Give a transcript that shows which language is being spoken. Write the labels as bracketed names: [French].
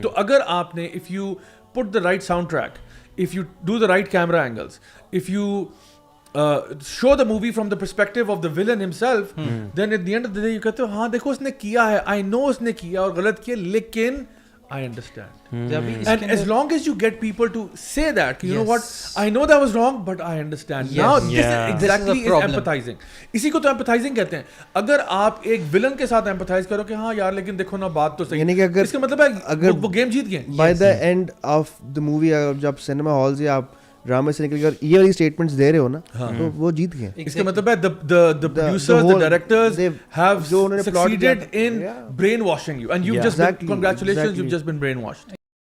[Urdu] تو اگر آپ نے [English] if you put the right soundtrack, if you do the right camera angles, if you show the movie from the perspective of the villain himself, then at the end of the day you [Urdu] کہتے ہو ہاں دیکھو اس نے کیا ہے, [English] I know [Urdu] اس نے کیا اور غلط کیا, لیکن [English] I understand. And as long as you get people to say that, you know what, I know that was wrong, but I understand. Now this is exactly is empathizing. [Urdu] اسی کو تو empathizing کہتے ہیں. اگر آپ ایک villain کے ساتھ empathize کرو کہ ہاں یار لیکن دیکھو نا بات تو صحیح, یعنی کہ اگر اس کا مطلب ہے وہ گیم جیت گئے. By the end of the movie جب سنیما ہال سے آپ ڈرامے سے نکل کے یہ والی اسٹیٹمنٹس دے رہے ہو نا تو وہ جیت گئے. اس کا مطلب ہے [English] the producers, the directors have succeeded in brainwashing you, and you've just been, congratulations, you've just been brainwashed.